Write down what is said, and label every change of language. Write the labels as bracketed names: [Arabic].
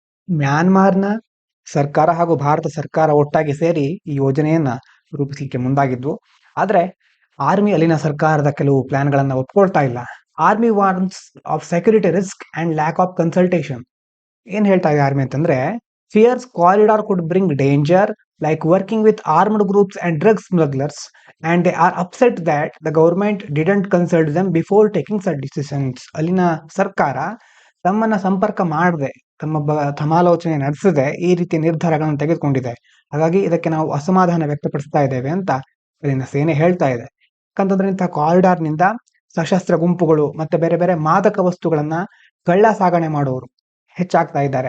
[Kannada] ಮ್ಯಾನ್ಮಾರ್ನ ಸರ್ಕಾರ ಹಾಗೂ ಭಾರತ ಸರ್ಕಾರ ಒಟ್ಟಾಗಿ ಸೇರಿ ಈ ಯೋಜನೆಯನ್ನ ರೂಪಿಸಲಿಕ್ಕೆ ಮುಂದಾಗಿದ್ವು. ಆದ್ರೆ ಆರ್ಮಿ ಅಲ್ಲಿನ ಸರ್ಕಾರದ ಕೆಲವು ಪ್ಲಾನ್ಗಳನ್ನ ಒಪ್ಕೊಳ್ತಾ ಇಲ್ಲ. [English] Army warns of security risk and lack of consultation. [Kannada] ಏನ್ ಹೇಳ್ತಾ ಇದೆ ಆರ್ಮಿ ಅಂತಂದ್ರೆ, [English] fears corridor could bring danger like working with armed groups and drug smugglers, and they are upset that the government didn't consult them before taking such decisions. [Kannada] ಅಲ್ಲಿನ ಸರ್ಕಾರ ತಮ್ಮನ್ನ ಸಂಪರ್ಕ ಮಾಡದೆ, ತಮ್ಮ ಸಮಾಲೋಚನೆ ನಡೆಸದೆ ಈ ರೀತಿಯ ನಿರ್ಧಾರಗಳನ್ನು ತೆಗೆದುಕೊಂಡಿದೆ. ಹಾಗಾಗಿ ಇದಕ್ಕೆ ನಾವು ಅಸಮಾಧಾನ ವ್ಯಕ್ತಪಡಿಸ್ತಾ ಇದ್ದೇವೆ ಅಂತ ಅಲ್ಲಿನ ಸೇನೆ ಹೇಳ್ತಾ ಇದೆ. ಯಾಕಂತಂದ್ರೆ ಇಂತಹ ಕಾರಿಡಾರ್ ನಿಂದ ಸಶಸ್ತ್ರ ಗುಂಪುಗಳು ಮತ್ತೆ ಬೇರೆ ಬೇರೆ ಮಾದಕ ವಸ್ತುಗಳನ್ನ ಕಳ್ಳ ಸಾಗಣೆ ಮಾಡುವವರು ಹೆಚ್ಚಾಗ್ತಾ ಇದ್ದಾರೆ.